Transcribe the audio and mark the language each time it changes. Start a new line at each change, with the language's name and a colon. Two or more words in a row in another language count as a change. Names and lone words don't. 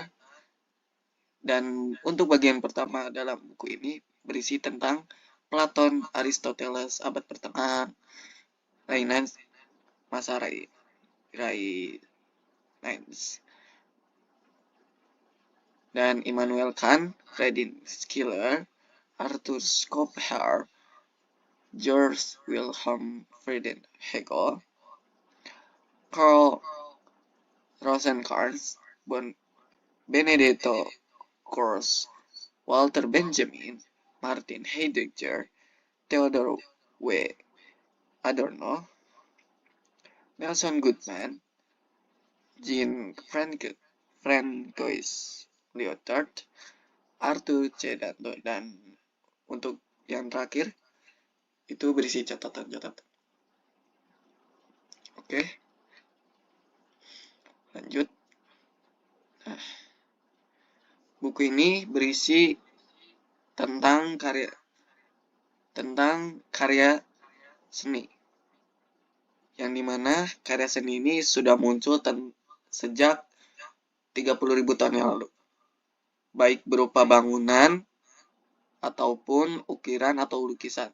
Indonesian: Dan untuk bagian pertama dalam buku ini berisi tentang Platon, Aristoteles, abad pertengahan, Renaissance, masa Renaissance, dan Immanuel Kant, Friedrich Schiller, Arthur Schopenhauer, George Wilhelm Friedrich Hegel, Karl Rosenkranz, Benedetto Croce, Walter Benjamin, Martin Heidegger, Theodore W. Adorno, Nelson Goodman, Jean Francois Lyotard, Arthur C. Danto, dan untuk yang terakhir itu berisi catatan-catatan. Oke, lanjut. Buku ini berisi tentang karya seni, yang dimana karya seni ini sudah muncul sejak 30.000 tahun yang lalu, baik berupa bangunan ataupun ukiran atau lukisan.